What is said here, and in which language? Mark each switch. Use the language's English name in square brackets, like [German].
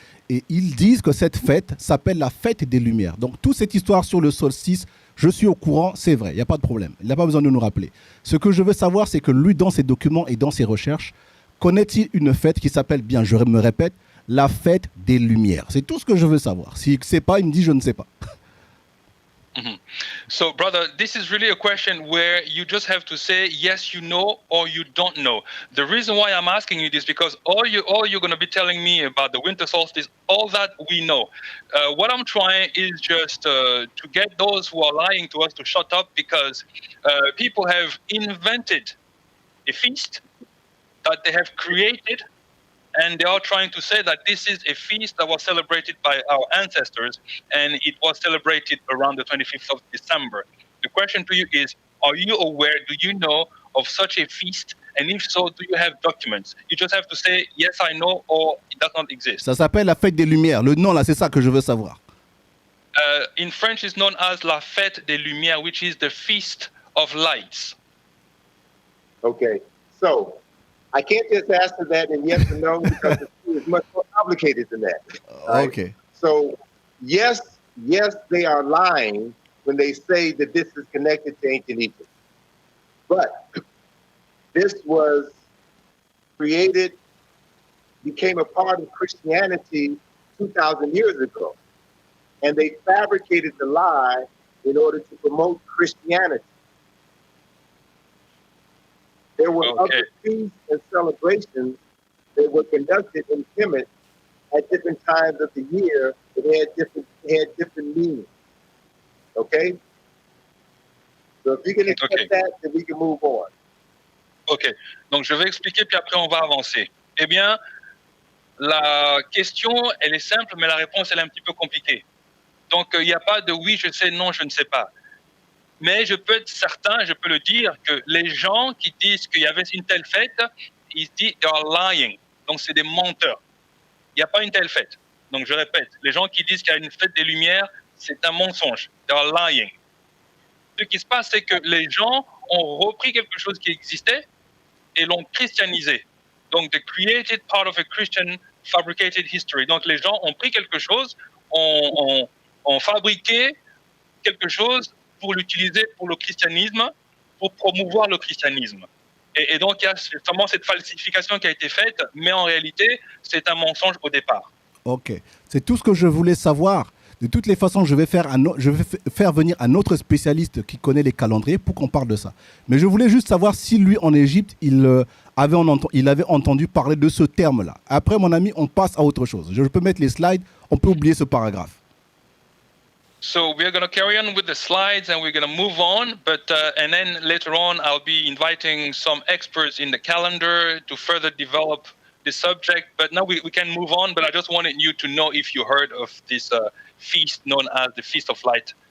[French] Et ils disent que cette fête s'appelle la fête des Lumières. Donc, toute cette histoire sur le solstice, je suis au courant, c'est vrai, il n'y a pas de problème. Il n'a pas besoin de nous rappeler. Ce que je veux savoir, c'est que lui, dans ses documents et dans ses recherches, connaît-il une fête qui s'appelle bien, je me répète, la fête des Lumières? C'est tout ce que je veux savoir. S'il ne sait pas, il me dit je ne sais pas. Mm-hmm. [English] So, brother, this is really a question where you just have to say yes, you know, or you don't know. The reason why I'm asking you this because all you're going to be telling me about the winter solstice, all that we know. What I'm trying is just to get those who are lying to us to shut up because people have invented a feast that they have created. And they are trying to say that this is a feast that was celebrated by our ancestors, and it was celebrated around the 25th of December. The question to you is, are you aware, do you know of such a feast? And if so, do you have documents? You just have to say, yes, I know, or it does not exist. [French] Ça s'appelle la fête des Lumières. Le nom, là, c'est ça que je veux savoir. [English] In French, it's known as la fête des Lumières, which is the feast of lights. Okay, so I can't just answer that in yes or no because it's much more complicated than that. Right? Okay. So yes, they are lying when they say that this is connected to ancient Egypt. But this was created became a part of Christianity 2,000 years ago. And they fabricated the lie in order to promote Christianity. There were other feasts and celebrations that were conducted in Kemet at different times of the year that had different meanings. Okay? So if you can accept that, then we can move on. [French] Ok, donc je vais expliquer puis après on va avancer. Eh bien, la question, elle est simple, mais la réponse, elle est un petit peu compliquée. Donc, il n'y a pas de oui, je sais, non, je ne sais pas. Mais je peux être certain, je peux le dire, que les gens qui disent qu'il y avait une telle fête, ils disent [English] they are lying. [French] Donc, c'est des menteurs. Il n'y a pas une telle fête. Donc, je répète, les gens qui disent qu'il y a une fête des Lumières, c'est un mensonge. [English] They are lying. [French] Ce qui se passe, c'est que les gens ont repris quelque chose qui existait et l'ont christianisé. Donc, [English] they created part of a Christian fabricated history. [French] Donc, les gens ont pris quelque chose, ont fabriqué quelque chose pour l'utiliser pour le christianisme, pour promouvoir le christianisme. Et donc, il y a vraiment cette falsification qui a été faite, mais en réalité, c'est un mensonge au départ. Ok, c'est tout ce que je voulais savoir. De toutes les façons, je vais faire venir un autre spécialiste qui connaît les calendriers pour qu'on parle de ça. Mais je voulais juste savoir si lui, en Égypte, il avait entendu parler de ce terme-là. Après, mon ami, on passe à autre chose. Je peux mettre les slides, on peut oublier ce paragraphe. [English] So we're going to carry on with the slides and we're going to move on, and then later on I'll be inviting some experts in the calendar to further develop the subject. But now we can move on, but I just wanted you to know if you heard of this feast known as the Feast of Light,